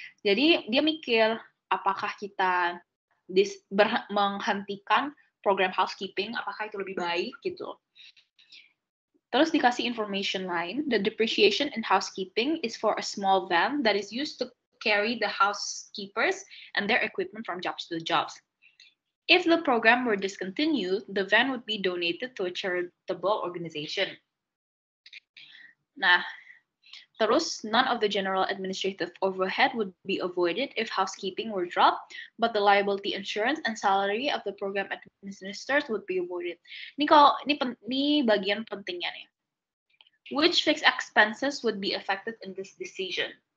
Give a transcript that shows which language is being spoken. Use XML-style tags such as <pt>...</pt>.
<id>Jadi dia mikir apakah kita menghentikan program housekeeping, apakah itu lebih baik gitu. Terus dikasih</id> <en>information lain, the depreciation in housekeeping is for a small van that is used to carry the housekeepers and their equipment from jobs to jobs. If the program were discontinued, the van would be donated to a charitable organization.</en> <id>Nah, terus,</id> <en>none of the general administrative overhead would be avoided if housekeeping were dropped, but the liability insurance and salary of the program administrators would be avoided.</en> <id>Ini bagian pentingnya nih.</id> <en>Which fixed expenses would be affected in this decision?</en>